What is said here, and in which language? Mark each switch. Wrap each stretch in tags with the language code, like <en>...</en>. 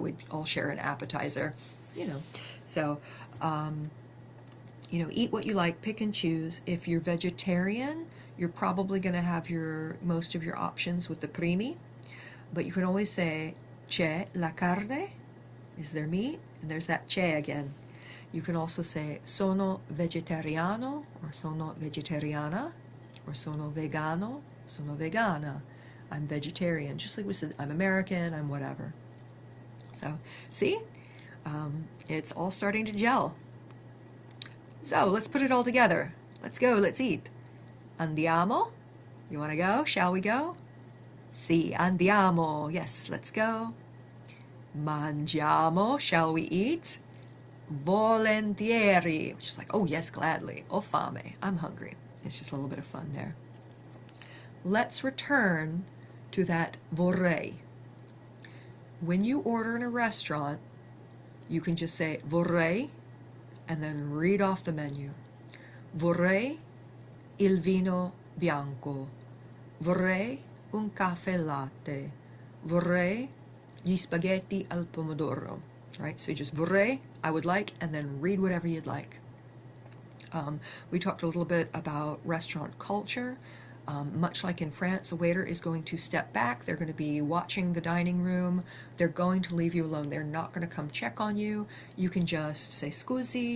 <en>We'd all share an appetizer. So eat what you like, pick and choose. If you're vegetarian, you're probably going to have most of your options with the primi, but you can always say</en> <it>c'è la carne,</it> <en>is there meat? And there's that c'è again. You can also say</en> <it>sono vegetariano, or sono vegetariana, or sono vegano, sono vegana.</it> <en>I'm vegetarian, just like we said, I'm American, I'm whatever. So, see? It's all starting to gel. So let's put it all together. Let's go, let's eat.</en> <it>Andiamo?</it> <en>You want to go? Shall we go?</en> <it>Sì, andiamo.</it> <en>Yes, let's go.</en> <it>Mangiamo.</it> <en>Shall we eat? volentieri, which is like, oh yes, gladly.</en> <it>Ho fame,</it> <en>I'm hungry. It's just a little bit of fun there. Let's return to that vorrei. When you order in a restaurant, you can just say vorrei and then read off the menu.</en> <it>Vorrei il vino bianco. Vorrei un caffè latte. Vorrei gli spaghetti al pomodoro.</it> <en>Right? So you just vorrei, I would like, and then read whatever you'd like. We talked a little bit about restaurant culture. Much like in France, a waiter is going to step back. They're going to be watching the dining room. They're going to leave you alone. They're not going to come check on you. You can just say scusi.</en>